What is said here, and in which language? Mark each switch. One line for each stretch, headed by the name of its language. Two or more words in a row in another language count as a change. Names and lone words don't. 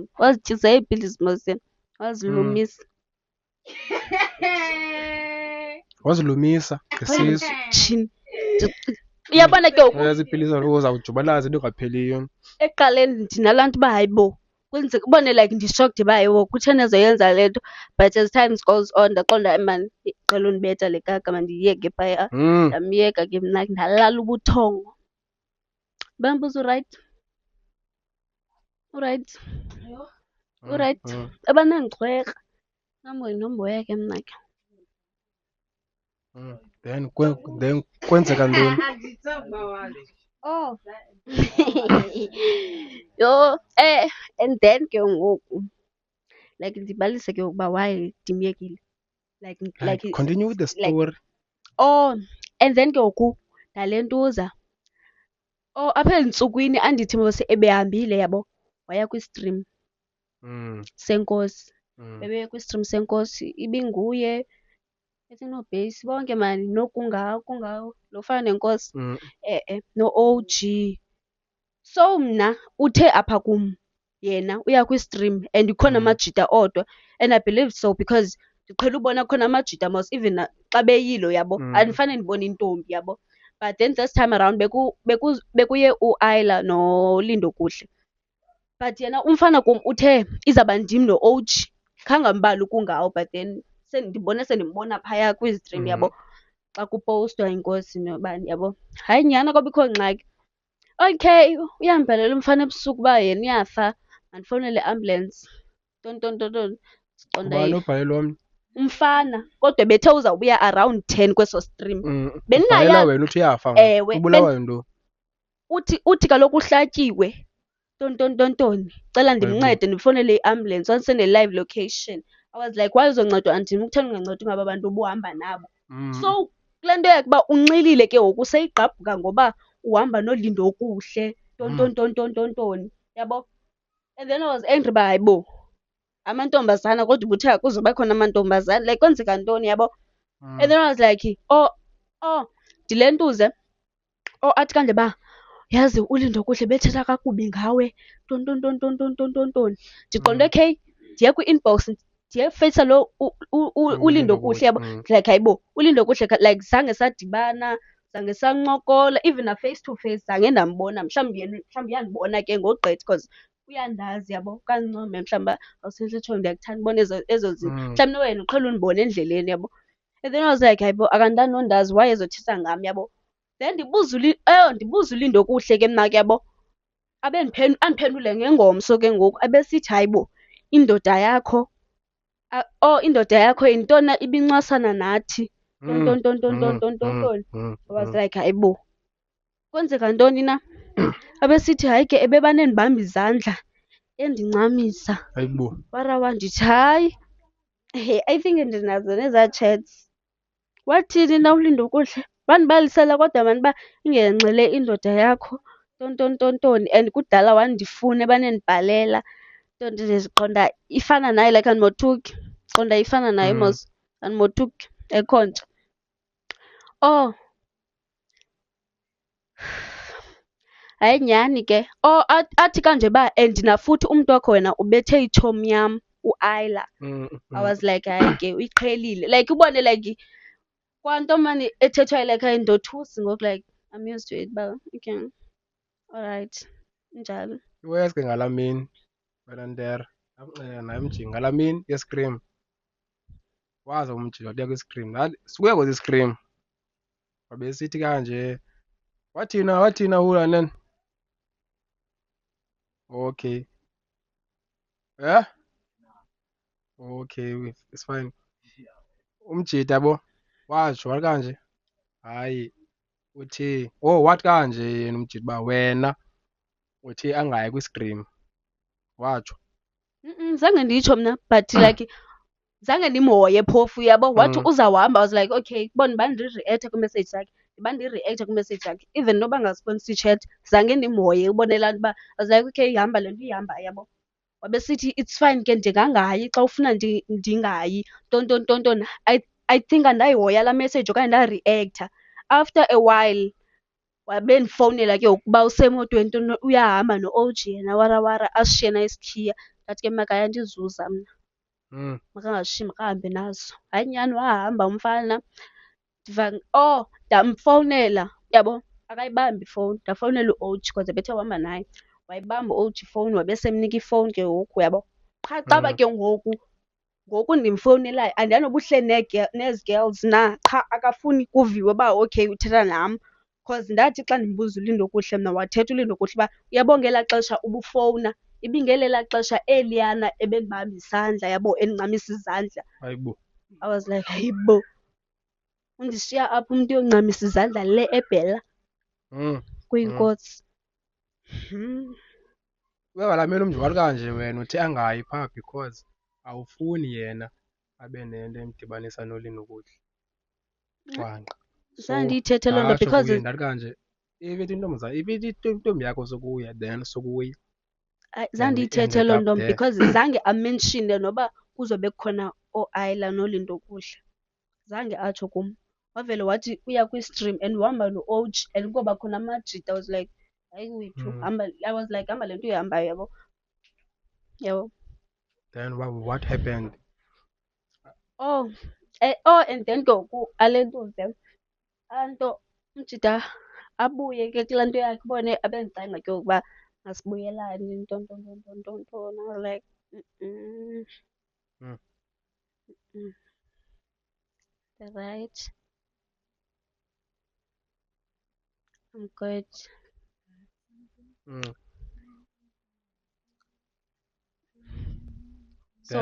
Xhosa: Wazityisa iipilisi mos yena, wazilumisa. Wazilumisa ngesisu. Tshini. Uyabona ke ngoku Ezi pilisi kaloku uzawujubalaza into engapheliyo. ekuqaleni ndinalaa nto uba hayi bo kwenzeka ubone like ndi-shocked uba hayi bo kutheni ezoyenza le nto,
English: but as time goes on
Xhosa: ndaqonda hayi maan iqela undibetha le kaka mandiyiyeke phaya. Ndamyeka ke mna ndalala ubuthongo. Bambuza urayithi? Urayithi? Urayithi? Abanandigxwekra. Nam nomboya ke mna ke. Then kwenzeka ntoni? Oh. Yho
English: and then
Xhosa: ke ngoku like ndibalise ke ukuba why ndimyekile. Like
English: Continue with the story.
Xhosa: Oh
English: and then
Xhosa: ke ngoku ndalentuza. Oh apha ezintsukwini andithi mos ebehambile yabo waya kwi-stream seNkosi. Bebeye kwi-stream seNkosi ibinguye noBase bonke maan kungawo lo fana nenkosi no-OG. So mna uthe apha kum yena uya kwi-stream and ikhona amajita odwa
English: and I believe so because
Xhosa: ndiqhele ubona khona amajita mos even xa beyilo yabo andifane ndibone intombi yabo.
English: But then this time around
Xhosa: bekuye uAyla noLindo Kuhle. But yena umfana kum uthe izawuba ndim no-OG. Khange ambali kungawo,
English: but then
Xhosa: sendimbona phaya kwi-stream yabo xa kupowustwa iNkosi nobani yabo. Hayi nyhani akwabikho ngxaki. Okay, uyandibhalela umfana ebusuku uba yena uyafa, mandifowunele iambulensi. Tontontoni. Siqonda Ubani obhalelwa omnye? umfana, kodwa bethe uzawubuya around 10 kweso stream. Ubhalela Bendingayazi. wena uthi uyafa. Ewe, Ubulawa yinto. uthi kaloku uhlatyiwe. Tontontoni. Cela ndimncede ndifowunele iambulensi.
English: Wandisende live location. I was like, why
Xhosa: uzoncedwa andim? Kutheni ungancedi ngaba bantu ubuhamba nabo? So kule nto yakhe uba unxilile ke ngoku seyigqabhuka ngoba uhamba noLindo Kuhle. Tontontoni. Yabo?
English: And then I was angry
Xhosa: uba hayi bo, amantombazana kodwa ubuthe kuzoba khona amantombazana. Like kwenzeka ntoni yabo?
English: And then I was like,
Xhosa: ndilentuze. Athi kanje ba, yazi uLindo Kuhle bethetha kakubi ngawe. Tontontoni. Ndiqonde okay, ndiye kwi-inbox ndiyefeyisa lo uLindo Kuhle yabo. Like hayi bo, uLindo Kuhle like zange sadibana, zange sancokola, even na
English: face to face
Xhosa: zange ndambona. Mhlawumbi uyandibona ke ngogqitha because uyandazi yabo. Kancome mhlawumbi awusentlethweni ndiyakuthanda ubona ezo zinto. Mhlawumbi wena uqhele undibona endleleni yabo.
English: And then I was like,
Xhosa: hayi bo, akandani nondazi why ezothetha ngam yabo. Then ndibuza uLindo Kuhle ke mna ke yabo. Andiphendule ngengomso ke ngoku abesithi hayi bo, indoda yakho yintona ibincwasana nathi. Tontontoni.
English: I was like,
Xhosa: hayi bo, kwenzeka ntoni na? Abesithi hayi ke ebebanendibamba izandla endincamisa. Hayi bo. Warawa ndithi hayi.
English: I think
Xhosa: ndinazo nezaa chats. Wathini na uLindo Kuhle? Wandibalisela kodwa mani uba ingengxele indoda yakho. Tontontoni. And kudala wandifuna ebanendibhalela. Ndiqonda ifana naye like andimothuki. Ndiqonda ifana naye mos. Andimothuki. Akho nto. Hayi nyhani ke. Athi kanje ba and nafuthi umntu wakho wena ubethe itshomi yam uAyla.
English: I was like,
Xhosa: hayi ke uyiqhelile. Like ubone like kwanto mani ethethwayo like ndothusi ngoku like
English: I'm used to it
Xhosa: ba okay. Alright. Njalo. Iwesi ke ngalaa mini wena Ntera. Naye Mjinga ngalaa mini ye-Scream. Waza uMjinga kuya kwi-Scream. Sikuya kwezi Scream. Wabesithi kanje. Wathina ulanene. Okay.
English: Yeah? Okay, it's fine.
Xhosa: Umjida yabo watsho wathi kanje. Hayi uthi wathi kanje yena umjida uba wena uthi angayi kwi-Scream. Watsho. Zange nditsho mna but like zange ndimhoye phofu yabo. Wathi uzawuhamba.
English: I was like,
Xhosa: okay, bona bandirireactha kwimessage zakhe. Bandirireactha kwimessage zakhe. Even noba ngasponsi chat zange ndimhoye ubone laa nto uba
English: I was like,
Xhosa: okay, ihamba le nto ihamba yabo. Wabesithi
English: it's fine
Xhosa: ke ndingangayi xa ufuna ndingayi. Tontontoni.
English: I think
Xhosa: andayihoya laa message okanye ndareactha.
English: After a while
Xhosa: wabe ndifowunela ke ukuba usemotweni uyahamba no-OG yena warawara asishiye na isikhiya. Ndathi ke makaya ndizuza mna. Makangashiyi makahambe nazo. Hayi nyhani wahamba umfana. Ndamfowunela yabo akayibambi ifowuni. Ndafowunela u-OG because bethe uhamba naye. Wayibamba u-OG ifowuni wabesemnika ifowuni ke ngoku yabo. Qha caba ke ngoku ndimfowunelayo andiyani noba uhleli nezi girls na, qha akafuni kuviwe uba okay uthetha nam. Because ndathi xa ndimbuza uLindo Kuhle mna wathetha uLindo Kuhle uba uyabo ngelaa xesha ubufowuna ibingelelaa xesha eliyana ebendibamba isandla yabo endincamisa izandla. Hayi bo.
English: I was like,
Xhosa: hayi bo, undishiya apha umntu yoncamisa izandla le ebhela kuyinkosi. Ngalaa mini umntu wathi kanje wena uthi angayi phaa because awufuni yena abe nento emdibanisa noLindo Kuhle. Cwangqa. Zange ndiyithethe loo nto Ndatsho because kuye ndathi kanje ibethi intombi yakho sokuya then sokuya. zange ndiyithethe loo nto because zange amenshine noba kuzobe kukhona ooAyla noLindo Kuhle. Zange atsho kum. Wavele wathi uya kwi-stream and uhamba no-OG and kuba khona amajita.
English: I was like,
Xhosa: hayi wethu hamba.
English: I was like
Xhosa: hamba le nto ihambayo yabo. Yabo.
English: Then what happened? And then
Xhosa: ngoku ale nto ze anto uJida abuye ke kulaa nto yakhe ubone abenza ingxaki yokuba masibuyelane ntontontoni.
English: I was like, mm-mm, Mm. mm, they're right. I'm good. Mm. So